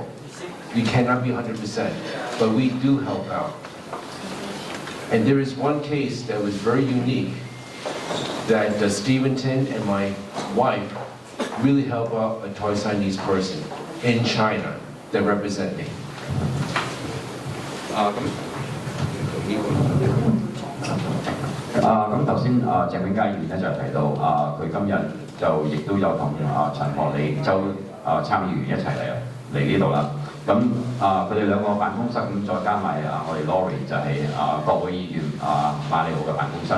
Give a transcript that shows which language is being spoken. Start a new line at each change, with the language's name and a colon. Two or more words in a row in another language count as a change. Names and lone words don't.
English: You cannot be 100%, but we do help out. And there is one case that was very unique that Steventon and my wife really help out a Taiwanese person in China that represent me.
Cantonese: 咁頭先鄭永佳議員咧就提到佢今日就亦都有同陳學禮周參議員一齊嚟呢度啦。咁佢哋兩個辦公室咁再加埋我哋 Laurie 就係國會議員馬里奧嘅辦公室。